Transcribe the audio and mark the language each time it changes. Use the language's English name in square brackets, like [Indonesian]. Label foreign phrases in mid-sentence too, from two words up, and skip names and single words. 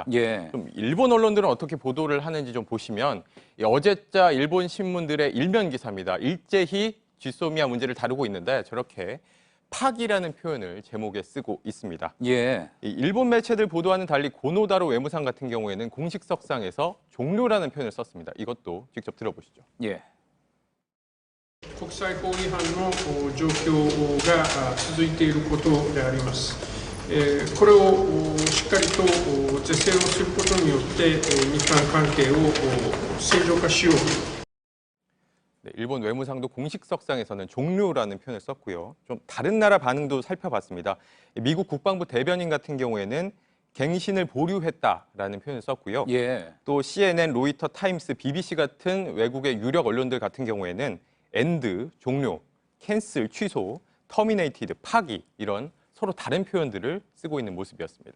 [Korean] 좀 일본 언론들은 어떻게 보도를 하는지 좀 보시면 이 어제자 일본 신문들의 일면 기사입니다. 일제히 GSOMIA 문제를 다루고 있는데 저렇게 파기라는 표현을 제목에 쓰고 있습니다. 이 일본 매체들 보도와는 달리 고노다로 외무상 같은 경우에는 공식 석상에서 종료라는 표현을 썼습니다. 이것도 직접 들어보시죠. [Japanese] 国際法違反の状況が続いていることであります。これをしっかりと是正をすることによって日韓関係を正常化しよう。 [Korean] 일본 외무상도 공식 석상에서는 종료라는 표현을 썼고요. 좀 다른 나라 반응도 살펴봤습니다. 미국 국방부 대변인 같은 경우에는 갱신을 보류했다라는 표현을 썼고요. 또 CNN, 로이터, 타임스, BBC 같은 외국의 유력 언론들 같은 경우에는 end, 종료, cancel, 취소, terminated, 파기 이런 서로 다른 표현들을 쓰고 있는 모습이었습니다.